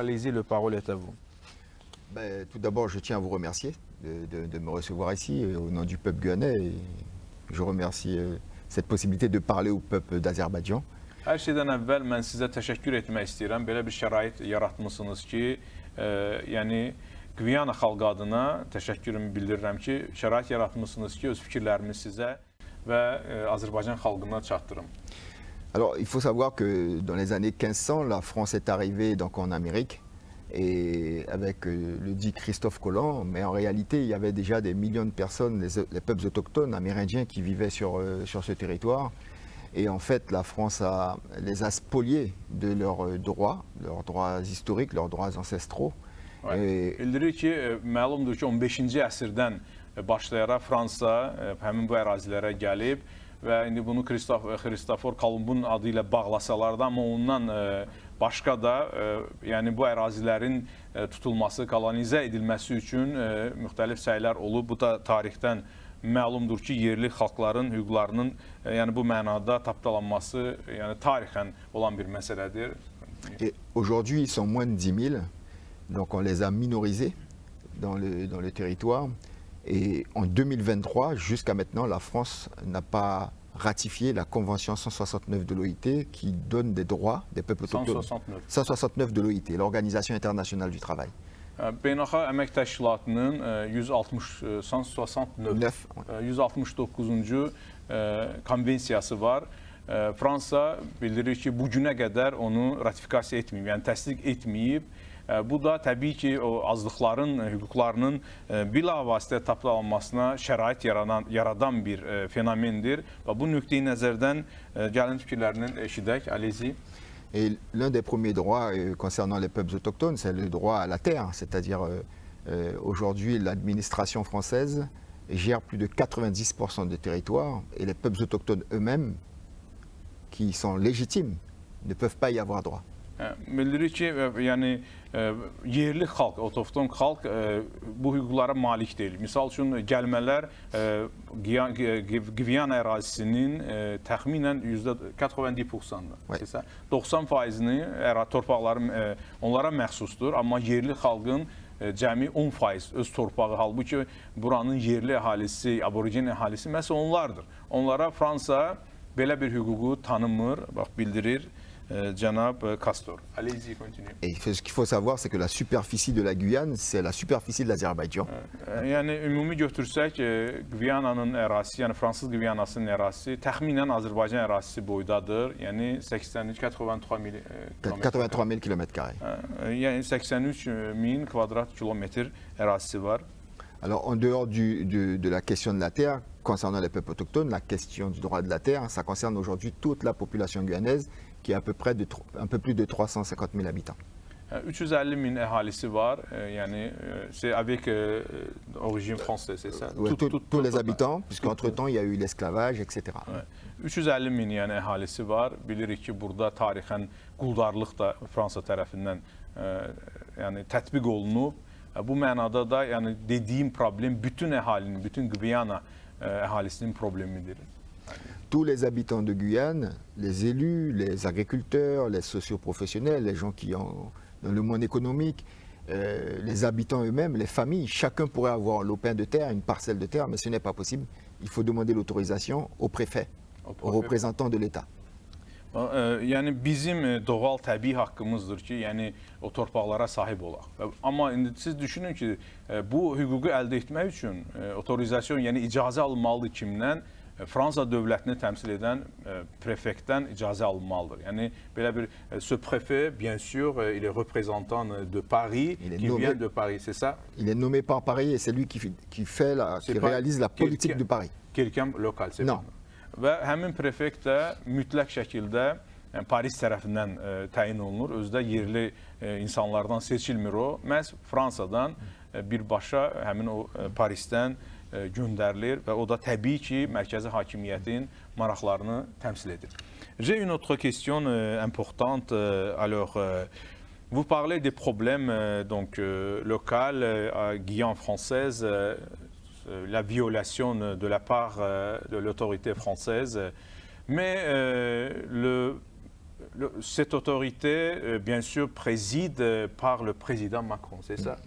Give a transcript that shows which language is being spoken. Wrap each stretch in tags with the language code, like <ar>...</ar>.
<fr>Allez-y, le parole est à vous. Tout d'abord, je tiens à vous remercier de me recevoir ici au nom du peuple guyanais. Et je remercie cette possibilité de parler au peuple d'Azerbaïdjan.</fr> <az>Hər şeydən əvvəl mən sizə təşəkkür etmək istəyirəm. Belə bir şərait yaratmışsınız ki, yəni Gviyana xalqı adına təşəkkürümü bildirirəm ki, şərait yaratmışsınız ki, öz fikirlərimi sizə və Azərbaycan xalqına çatdırım.</az> <fr>Alors, il faut savoir que dans les années 1500, la France est arrivée donc en Amérique et avec le dit Christophe Colomb, mais en réalité, il y avait déjà des millions de personnes, les peuples autochtones amérindiens qui vivaient sur ce territoire. Et en fait, la France les a spoliés de leurs droits historiques, leurs droits ancestraux.</fr> <az>Bildirir ki, məlumdur ki, 15-ci əsrdən başlayaraq Fransa həmin bu ərazilərə gəlib və indi bunu Christopher Columbun adı ilə bağlasalar da, amma ondan başqa da yəni bu ərazilərin tutulması, kolonizə edilməsi üçün müxtəlif səylər olub. Bu da tarixdən məlumdur ki, yerli xalqların hüquqlarının yəni bu mənada tapdalanması yəni tarixən olan bir məsələdir.</az> <fr>Et aujourd'hui, ils sont moins de 10 000, donc on les a minorisés dans le territoire. Et en 2023, jusqu'à maintenant, la France n'a pas ratifié la Convention 169 de l'OIT qui donne des droits des peuples autochtones. 169 de l'OIT, l'Organisation internationale du travail.</fr> <az>Beynəlxalq Əmək Təşkilatının 169-cu konvensiyası var Fransa bildirir ki, bu günə qədər onu ratifikasiya etməyib, yəni təsdiq etməyib. Bu da təbii ki, o azlıqların hüquqlarının bilavasitə tapdalanmasına şərait yaradan bir fenomendir. Və bu nöqteyi nəzərdən gəlin fikirlərini eşidək.</az> <fr>Alizi. Et l'un des premiers droits concernant les peuples autochtones, c'est le droit à la terre. C'est-à-dire, aujourd'hui, l'administration française gère plus de 90% du territoire et les peuples autochtones eux-mêmes, qui sont légitimes, ne peuvent pas y avoir droit.</fr> <az>Bildirir ki, yəni yerli xalq, otoxton xalq bu hüquqlara malik deyil. Misal üçün gəlmələr Gviyana ərazisinin təxminən %90%-dır. 90%-ni torpaqları onlara məxsusdur, amma yerli xalqın cəmi 10% öz torpağı, halbuki buranın yerli əhalisi, aborigen əhalisi məhz onlardır. Onlara Fransa belə bir hüququ tanımır, bax bildirir.</az> <fr>Janab Castor. Allez-y, continuez. Et ce qu'il faut savoir, c'est que la superficie de la Guyane, c'est la superficie de l'Azerbaïdjan.</fr> <az>Yəni ümumi götürsək, Gviyananın ərazisi, yəni Fransız Gviyanasının ərazisi təxminən Azərbaycan ərazisi boydadır. Yəni 83 mil</az> <fr>83 000 km².</fr> <az>Yəni 83 min kvadrat kilometr ərazisi var.</az> <fr>Alors, en dehors de la question de la terre, concernant les peuples autochtones, la question du droit de la terre, ça concerne aujourd'hui toute la population guyanaise, qui est à peu près un peu plus de 350 000 habitants.</fr> <az>350 min əhalisi var, yəni</az> <fr>c'est avec origine française, c'est ça? Ouais, tous les habitants, puisqu'entre-temps, il y a eu l'esclavage, etc.</fr> <az>350 min yəni əhalisi var. Bilirik ki, burada tarixən quldarlıq da Fransa tərəfindən yəni tətbiq olunub. Bu mənada da yəni dediyim problem bütün əhalinin, bütün Guyana əhalisinin problemidir.</az> <fr>Tous les habitants de Guyane, les élus, les agriculteurs, les socioprofessionnels, les gens qui ont dans le monde économique, les habitants eux-mêmes, les familles, chacun pourrait avoir un lopin de terre, une parcelle de terre, mais ce n'est pas possible. Il faut demander l'autorisation au préfet, aux représentants de l'État.</fr> <az>Yəni bizim doğal təbii haqqımızdır ki, yəni o torpaqlara sahib olaq. Amma indi siz düşünün ki, bu hüququ əldə etmək üçün otorizasyon, yəni icazə alınmalıdır kimdən? Fransa dövlətini təmsil edən prefektdən icazə alınmalıdır. Yəni belə bir</az> <fr>ce préfet, bien sûr, il est représentant de Paris, qui vient de Paris, c'est ça? Il est nommé par Paris et c'est lui qui réalise la politique de Paris. Quelqu'un local, c'est ça?</fr> <az>Və həmin prefekt də mütləq şəkildə Paris tərəfindən təyin olunur. Özü də yerli insanlardan seçilmir o. Məhz Fransadan birbaşa həmin o Parisdən göndərilir və o da təbii ki, mərkəzi hakimiyyətin maraqlarını təmsil edir.</az> <fr>J'ai une autre question importante. Alors, vous parlez des problèmes donc locaux à Guyane française, la violation de la part de l'autorité française, mais cette autorité, bien sûr, préside par le président Macron, c'est ça?</fr>